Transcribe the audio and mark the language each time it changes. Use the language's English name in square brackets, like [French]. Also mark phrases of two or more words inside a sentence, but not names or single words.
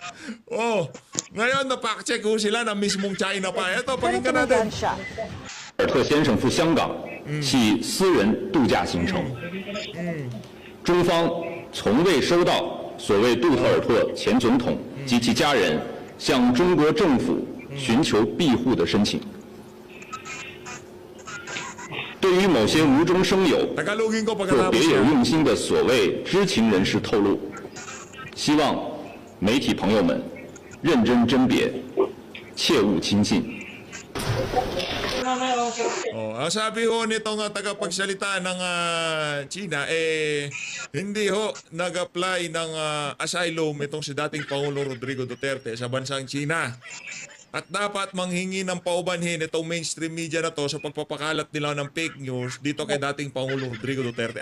[Filipino] Oh, ngayon na-fact-check ho sila ng mismong China pa. Ito, Pero pakinggan natin. tinanggihan siya. [Chinese] 特先生赴香港系私人度假行程，中方从未收到所谓杜特尔特前总统及其家人向中国政府寻求庇护的申请。对于某些无中生有 [Filipino] Tagalogin ko [Chinese] 或 [Filipino] pagkatapos [Chinese] 别有 [Filipino] yan. [Chinese] 用心的所谓知情人士透露，希望媒体朋友们认真甄别，切勿轻信。 [Filipino] Oh, ang sabi ho nitong tagapagsalita ng China, hindi ho nag-apply ng asylum itong si dating Pangulong Rodrigo Duterte sa bansang China. At dapat manghingi ng paubanhin itong [English] mainstream media [Filipino] na to sa pagpapakalat nila ng [English] fake news [Filipino] dito kay dating Pangulong Rodrigo Duterte.